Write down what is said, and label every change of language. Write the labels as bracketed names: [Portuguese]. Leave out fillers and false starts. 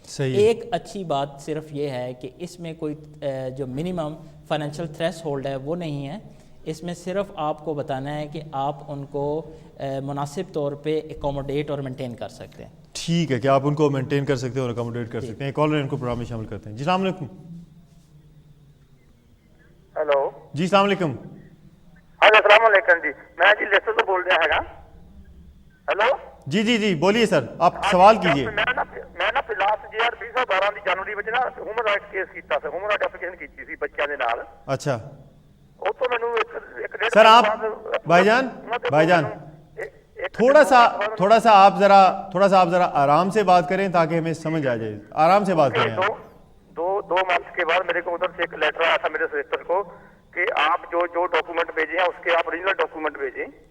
[Urdu] ایک اچھی بات صرف یہ ہے کہ اس میں کوئی جو منیمم فائنینشیل تھریش ہولڈ ہے وہ نہیں ہے, اس میں صرف آپ کو بتانا ہے کہ آپ ان کو مناسب طور پہ اکوموڈیٹ اور مینٹین کر سکتے ہیں. ٹھیک ہے کہ آپ ان کو مینٹین کر سکتے ہیں اور اکوموڈیٹ کر سکتے ہیں. کالر ان کو پروگرام میں شامل کرتے ہیں. جی السلام علیکم. ہیلو. جی السلام علیکم. ہاں السلام علیکم. جی میں جی لیسر تو بول رہا ہے. ہیلو. جی بولیے سر, آپ سوال کیجیے. [Punjabi] میں نا لاسٹ 2012 ਦੀ ਜਨਵਰੀ ਵਿੱਚ ਨਾ ਹਿਊਮਨ ਰਾਈਟਸ ਕੇਸ ਕੀਤਾ ਸੀ, ਹਿਊਮਨ ਰਾਈਟ ਐਪਲੀਕੇਸ਼ਨ ਕੀਤੀ ਸੀ ਬੱਚਿਆਂ ਦੇ ਨਾਲ. ਅੱਛਾ. ਉਹ ਤੋਂ ਮੈਨੂੰ ਇੱਕ ਡੇਢ [Urdu] سر آپ بھائی جان تھوڑا سا آپ ذرا آرام سے بات کریں تاکہ ہمیں سمجھ آ جائے. آرام سے بات کریں. دو منتھ کے بعد میرے کو ادھر سے ایک لیٹر آیا تھا میرے سسٹر کو کہ آپ جو ڈاکومنٹ بھیجے ہیں اس کے آپ اوریجنل ڈاکومنٹ بھیجیں.